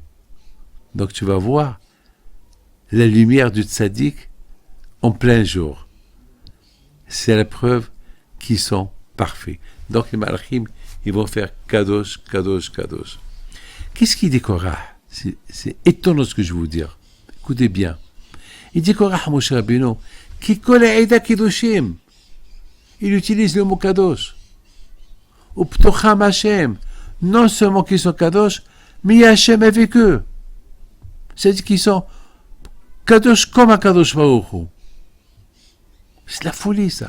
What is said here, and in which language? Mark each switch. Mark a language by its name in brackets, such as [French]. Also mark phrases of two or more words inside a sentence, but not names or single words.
[French] Donc tu vas voir la lumière du tzaddik en plein jour. C'est la preuve qu'ils sont parfaits. Donc les malachim, ils vont faire [Hebrew] קדוש קדוש קדוש. [French] Qu'est-ce qu'il dit Korah? C'est étonnant ce que je vais vous dire. Écoutez bien. Il dit Korah à Moshe Rabbeinu, [Hebrew] כי כל העדה קדושים. [French] Il utilise le mot kadosh. [Hebrew] ובתוכם ה. [French] Non seulement qu'ils sont kadosh, mais il y a Hashem avec eux. C'est-à-dire qu'ils sont kadosh comme un [Hebrew] קדוש ברוך הוא. [French] C'est de la folie, ça.